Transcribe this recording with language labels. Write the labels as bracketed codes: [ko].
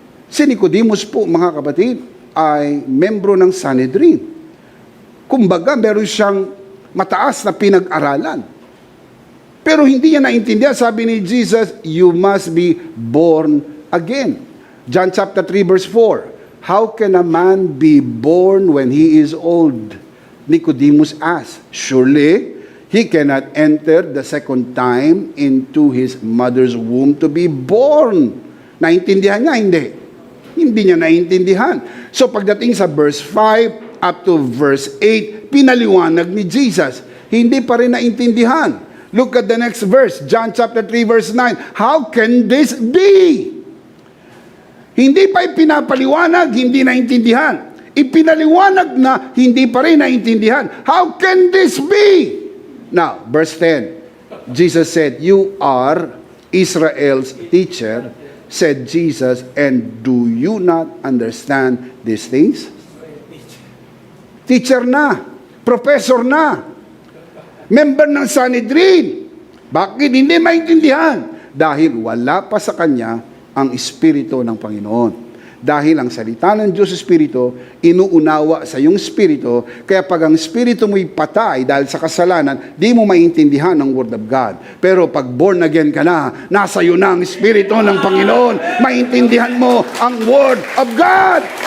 [tl] Si Nicodemus po, mga kapatid, ay membro ng Sanhedrin. Kumbaga, meron siyang mataas na pinag-aralan. Pero hindi niya naintindihan. Sabi ni Jesus, [en] you must be born again. John chapter 3 verse 4. How can a man be born when he is old? Nicodemus asked. Surely, he cannot enter the second time into his mother's womb to be born. [tl] Naintindihan niya? Hindi. Hindi niya naintindihan. So pagdating sa verse 5 up to verse 8, pinaliwanag ni Jesus. Hindi pa rin naintindihan. [en] Look at the next verse, John chapter 3 verse 9. How can this be? [tl] Hindi pa ipinapaliwanag, hindi naintindihan. Ipinaliwanag na, hindi pa rin naintindihan. [en] How can this be? Now, verse 10. Jesus said, you are Israel's teacher, said Jesus, and do you not understand these things? [tl] Teacher na, professor na, member ng Sanhedrin. Bakit hindi maintindihan? Dahil wala pa sa kanya ang Espiritu ng Panginoon. Dahil ang salita ng Diyos Espiritu, inuunawa sa iyong Espiritu, kaya pag ang Espiritu mo'y patay dahil sa kasalanan, di mo maintindihan ang Word of God. Pero pag born again ka na, nasa iyo na ang Espiritu ng Panginoon, maintindihan mo ang Word of God.